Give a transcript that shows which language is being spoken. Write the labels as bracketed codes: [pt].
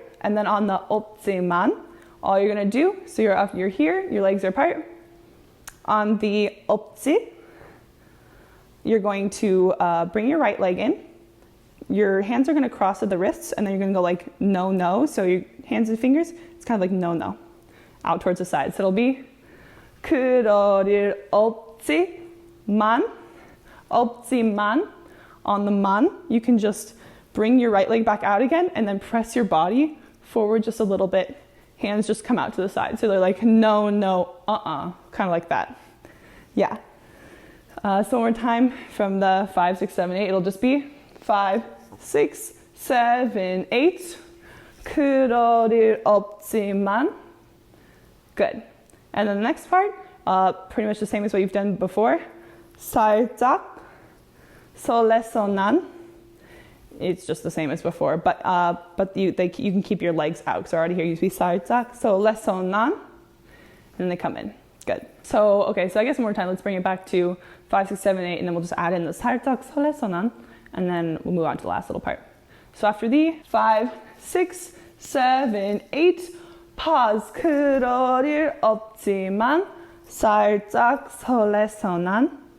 [en] And then on the 없지만, all you're gonna do, so you're here, your legs are apart. On the 없지, you're going to bring your right leg in. Your hands are gonna cross at the wrists, and then you're gonna go like no, no. So your hands and fingers, it's kind of like no, no, out towards the side. So it'll be [ko] 그럴 일 없지만, 없지만. [en] On the man, you can just bring your right leg back out again and then press your body forward just a little bit. Hands just come out to the side. So they're like no, no, kind of like that. Yeah. So one more time from the 5, 6, 7, 8, it'll just be 5, 6, 7, 8. [ko] 그럴 일 없지만. [en] Good. And then the next part, pretty much the same as what you've done before. [ko] 살짝설렜어 난. [en] It's just the same as before, but you can keep your legs out. So already here you see [ko] 살짝설렜어 난, [en] and then they come in. Good. So okay, so I guess one more time. Let's bring it back to 5, 6, 7, 8, and then we'll just add in the [ko] 살짝설렜어 난, [en] and then we'll move on to the last little part. So after the 5, 6, 7, 8. Pause. [ko] 그럴 일 없지만 살짝설렜어 난.